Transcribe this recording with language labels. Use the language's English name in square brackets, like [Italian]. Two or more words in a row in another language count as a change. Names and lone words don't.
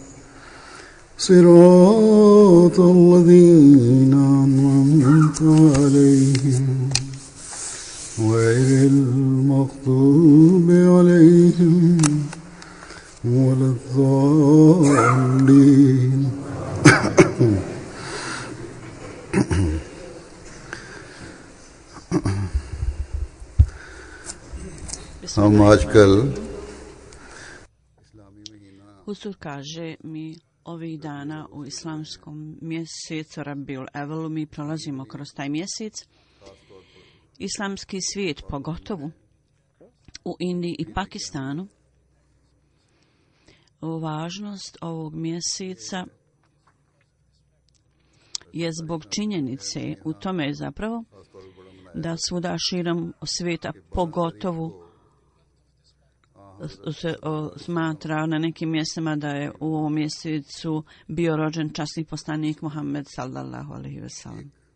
[Arabic] صراط الذين أنعمت عليهم غير المغضوب عليهم ولا الضالين [Hindi] हम आजकल [Bosnian] Huzur kaže mi ovih dana u islamskom mjesecu Rabiul Evelu mi prolazimo kroz taj mjesec. Islamski svijet, pogotovo u Indiji i Pakistanu, važnost ovog mjeseca je zbog činjenice u tome zapravo da svuda širom svijeta pogotovo se smatra na nekim mjestima da je u ovom mjesecu bio rođen časni poslanik Muhammed [Arabic] صلى الله عليه وسلم.